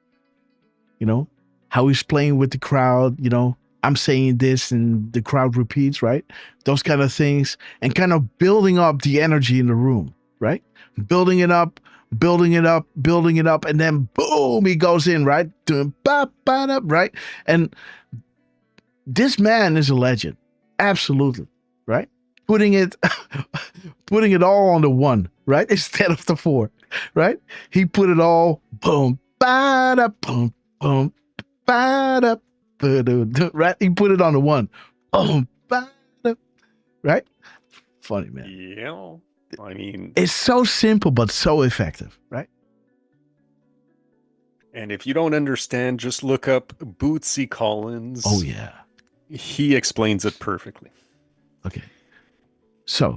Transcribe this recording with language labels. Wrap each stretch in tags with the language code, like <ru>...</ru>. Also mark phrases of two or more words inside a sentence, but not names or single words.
<en>How he's playing with the crowd, I'm saying this and the crowd repeats, right? Those kind of things, and kind of building up the energy in the room, right? Building it up, and then boom, he goes in, right? Doing ba-ba-da, right? And this man is a legend. Absolutely. Right? Putting it all on the one, right? Instead of the four, right? He put it all boom, ba-da, boom, boom, ba-da, ba-da, right? He put it on the one. Boom, ba-da, right? Funny, man. Yeah. I mean, it's so simple but so effective, right? And if you don't understand, just look up Bootsy Collins. Oh, yeah. He explains it perfectly. Okay. So.</en>